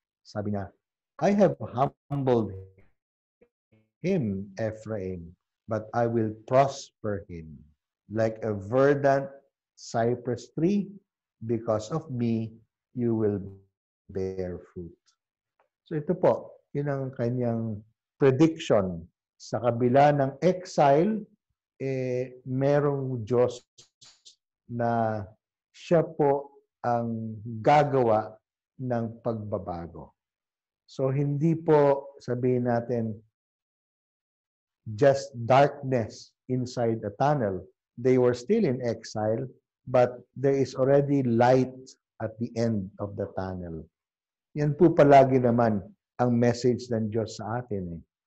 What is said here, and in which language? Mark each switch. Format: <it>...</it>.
<tl>Sabi niya,</tl> <en>I have humbled him, Ephraim, but I will prosper him. Like a verdant cypress tree, because of me, you will bear fruit.</en> <tl>So ito po, yun ang kanyang prediction. Sa kabila ng exile, merong Diyos na siya po ang gagawa ng pagbabago. So hindi po sabihin natin</tl> <en>just darkness inside a tunnel. They were still in exile, but there is already light at the end of the tunnel.</en> <tl>Yan po palagi naman ang message ng Diyos sa atin.</tl>